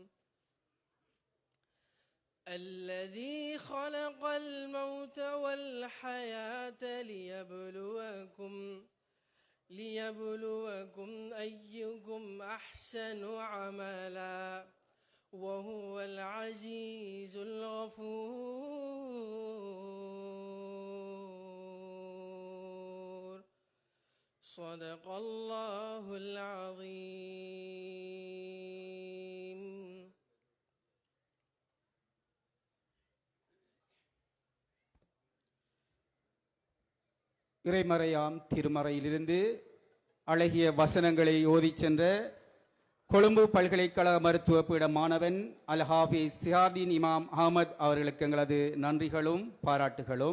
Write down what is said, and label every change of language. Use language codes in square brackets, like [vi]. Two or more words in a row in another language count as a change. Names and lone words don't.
[ar] الذي خلق الموت والحياة ليبلوكم أيكم أحسن عملا وهو العزيز الغفور صدق الله العظيم. [ta] இறைமறையாம் திருமறையிலிருந்து அழகிய வசனங்களை ஓதிச் சென்ற கொழும்பு பல்கலைக்கழக மருத்துவ பீட மாணவன் அல் ஹாஃபிஸ் சிஹார்தீன் இமாம் அகமது அவர்களுக்கு எங்களது நன்றிகளும் பாராட்டுகளும்.